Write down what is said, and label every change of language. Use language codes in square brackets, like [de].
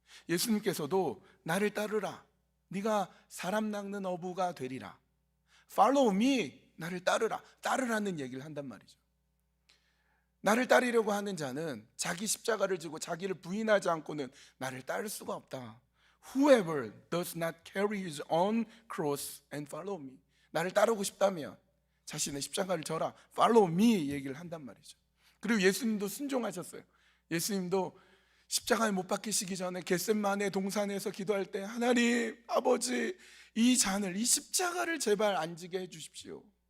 [ko] 예수님께서도 나를 따르라. 네가 사람 낚는 어부가 되리라. [en] Follow me. [ko] 나를 따르라는 얘기를 한단 말이죠. 나를 따르려고 하는 자는 자기 십자가를 지고 자기를 부인하지 않고는 나를 따를 수가 없다. [en] Whoever does not carry his own cross and follow me. [ko] 나를 따르고 싶다면 자신의 십자가를 져라. [en] Follow me [ko] 얘기를 한단 말이죠. 그리고 예수님도 순종하셨어요. 예수님도 십자가에 못 박히시기 전에 겟셋마네 동산에서 기도할 때 하나님 아버지 이 십자가를 제발 안 지게 해주십시오.